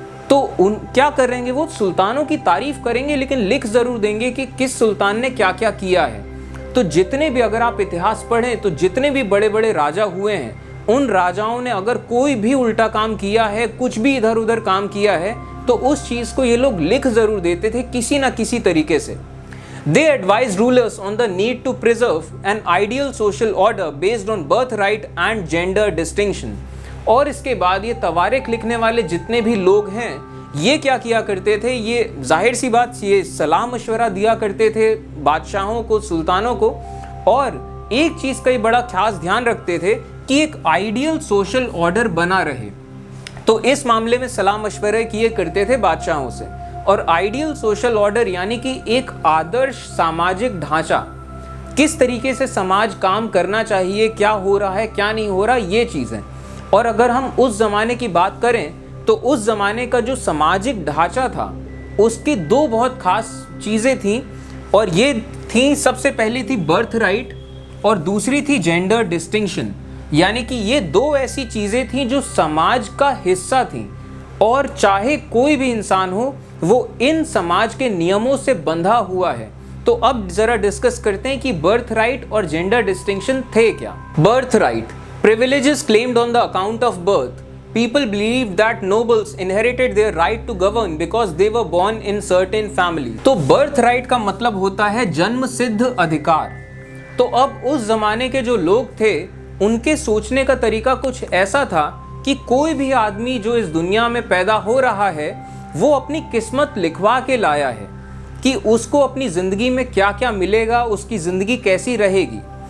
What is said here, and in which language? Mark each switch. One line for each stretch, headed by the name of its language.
Hindi: तो क्या करेंगे वो? सुल्तानों की तारीफ करेंगे, लेकिन लिख ज़रूर देंगे कि किस सुल्तान ने क्या क्या किया है। तो जितने भी, अगर आप इतिहास पढ़ें तो जितने भी बड़े बड़े राजा हुए हैं, उन राजाओं ने अगर कोई भी उल्टा काम किया है, कुछ भी इधर उधर काम किया है, तो उस चीज़ को ये लोग लिख ज़रूर देते थे किसी ना किसी तरीके से।
English: They advised rulers on the need to preserve an ideal social order based on birthright and gender distinction.
Hindi: और इसके बाद ये तवारीख लिखने वाले जितने भी लोग हैं, ये क्या किया करते थे? ये जाहिर सी बात, ये सलाह मशवरा दिया करते थे बादशाहों को, सुल्तानों को, और एक चीज़ का ही बड़ा खास ध्यान रखते थे कि एक आइडियल सोशल ऑर्डर बना रहे। तो इस मामले में सलाह मशवरे किए करते थे बादशाहों से। और आइडियल सोशल ऑर्डर यानी कि एक आदर्श सामाजिक ढांचा, किस तरीके से समाज काम करना चाहिए, क्या हो रहा है क्या नहीं हो रहा, ये चीज़ है। और अगर हम उस ज़माने की बात करें तो उस ज़माने का जो सामाजिक ढांचा था उसकी दो बहुत खास चीज़ें थीं, और ये थी, सबसे पहली थी बर्थ राइट और दूसरी थी जेंडर डिस्टिंक्शन। यानी कि ये दो ऐसी चीज़ें थीं जो समाज का हिस्सा थीं, और चाहे कोई भी इंसान हो वो इन समाज के नियमों से बंधा हुआ है। तो अब जरा डिस्कस करते हैं कि बर्थ राइट और जेंडर डिस्टिंक्शन थे क्या।
English: Birth right, privileges claimed on the account of birth. People believed that nobles inherited their right to govern because they were born in certain families.
Hindi: तो बर्थ राइट का मतलब होता है जन्म सिद्ध अधिकार। तो अब उस जमाने के जो लोग थे उनके सोचने का तरीका कुछ ऐसा था कि कोई भी आदमी जो इस दुनिया में पैदा हो रहा है वो अपनी किस्मत लिखवा के लाया है कि उसको अपनी ज़िंदगी में क्या क्या मिलेगा, उसकी ज़िंदगी कैसी रहेगी।